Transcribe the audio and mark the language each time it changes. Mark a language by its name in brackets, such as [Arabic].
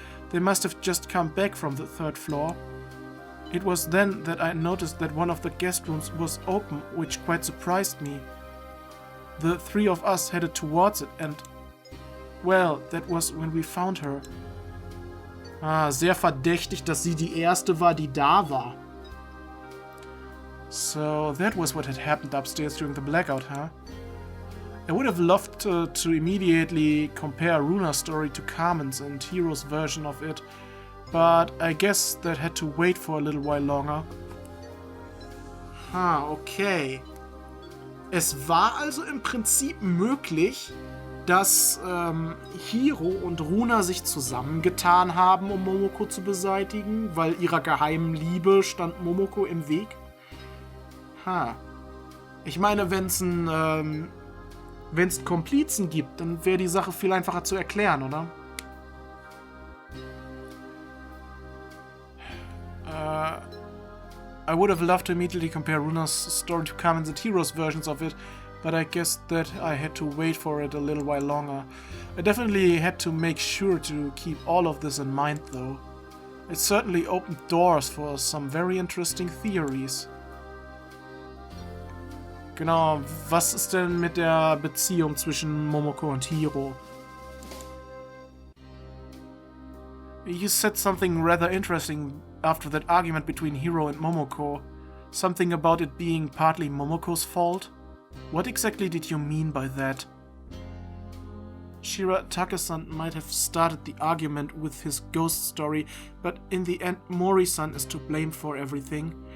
[English] They must have just come back from the third floor. It was then that I noticed that one of the guest rooms was open, which quite surprised me. The three of us headed towards it and, well, that was when we found her. [German] Sehr verdächtig, dass sie die erste war, die da war. [English] So that was what had happened upstairs during the blackout, huh? I would have loved to immediately compare Runa's story to Carmen's and Hiro's version of it, but I guess that had to wait for a little while longer. Okay. [German] Es war also im Prinzip möglich, dass Hiro und Runa sich zusammengetan haben, um Momoko zu beseitigen, weil ihrer geheimen Liebe stand Momoko im Weg. Ich meine, wenn es Komplizen gibt, dann wäre die Sache viel einfacher zu erklären, oder? [English] I would have loved to immediately compare Runa's story to Carmen's and Hiro's versions of it, but I guess that I had to wait for it a little while longer. I definitely had to make sure to keep all of this in mind though. It certainly opened doors for some very interesting theories. [German] Genau, was ist denn mit der Beziehung zwischen Momoko und Hiro? [English] You said something rather interesting after that argument between Hiro and Momoko. Something about it being partly Momoko's fault? What exactly did you mean by that? Shiratake-san might have started the argument with his ghost story, but in the end Mori-san is to blame for everything.